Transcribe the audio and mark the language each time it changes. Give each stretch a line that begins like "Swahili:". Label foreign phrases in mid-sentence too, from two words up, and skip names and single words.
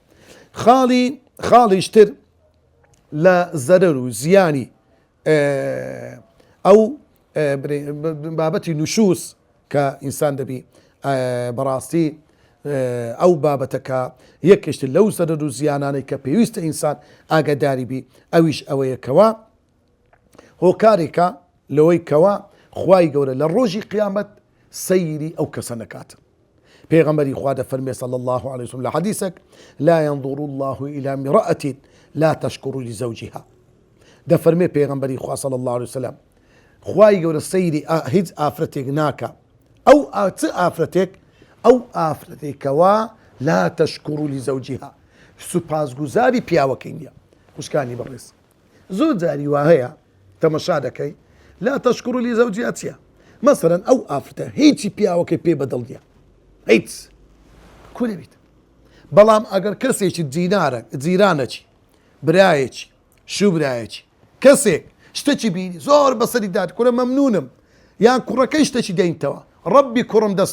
Central Kurdish: خاڵیشتر لە زەرەر و زیانی ئەو بابەتی نوشوس کە ئینسان دەبی بەڕاستی ئەو بابەتەکە یەکێشتر لەو زەرەر و زیانانەی کە پێویستە ئینسان ئاگاداری بی ئەویش ئەوەیەکەوە هۆکارێکە لەوەی کەوا خوای گەورە لە ڕۆژی قیامەت سەیری ئەو کەسە نەکاتن. پێغەمبەری خوا دەفەرمێ
Arabic: صلی الله عليه وسلم
Central Kurdish: لە حەدیثێک
Arabic: لا ينظر الله إلى امرأة لا تشكر لزوجها
Central Kurdish: دەفەرمێ پێغەمبەری خوا
Arabic: صلی الله عليه وسلم
Central Kurdish: خوای گەورە سەیری هیچ ئافرەتێک ناکە ئەو چ ئافرەتێک ئەو ئافرەتێکەوە
Arabic: لا تشكر لزوجها
Central Kurdish: سوپاسگوزاری پیاوەکەی نییە. خوشکانی بەڕێز زۆر جاری وا هەیە تەمەشا دەکەی
Arabic: لا تشكر لزوجها
Central Kurdish: چییە مثلا ئەو ئافرەتە هیچی پیاوەکەی پێ بەدڵ نیە هیچ کو دەبێت بەڵام ئەگەر کەسێکی جیرانەکی برایەکی شوبرایەکی کەسێک شتێکی بینی زۆر بەسەری داد کوڕە مەمنونم یان کوڕەکەی شتێکی دەینتەوە ڕەبی کوڕم دەست